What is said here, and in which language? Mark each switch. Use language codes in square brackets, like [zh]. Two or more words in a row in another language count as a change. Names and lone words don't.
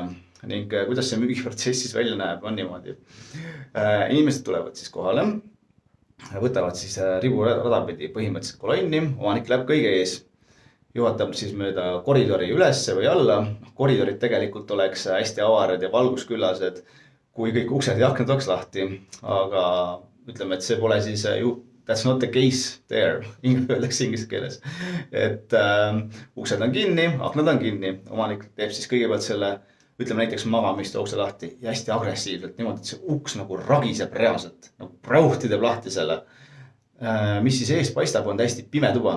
[et] Ning kuidas see müügiprotsessis välja näeb, on niimoodi. Inimesed tulevad siis kohale, võtavad siis riburada pidi põhimõtteliselt kolonni, omanik läheb kõige ees. Juhatab siis mööda koridori ülesse või alla. Koridorid tegelikult oleks hästi avarad ja valgusküllased, kui kõik uksed ja aknad oleks lahti. Aga ütleme, et see pole siis [en] that's not the case there, [et] öeldakse inglise keeles. Uksed on kinni, aknad on kinni. Omanik teeb siis kõigepealt selle, ütleme näiteks magamiste ukse lahti ja hästi agressiivselt, niimoodi, et see uks nagu ragiseb reaalselt, nagu prauhti teeb lahti selle. Mis siis eest paistab, on täiesti pime tuba.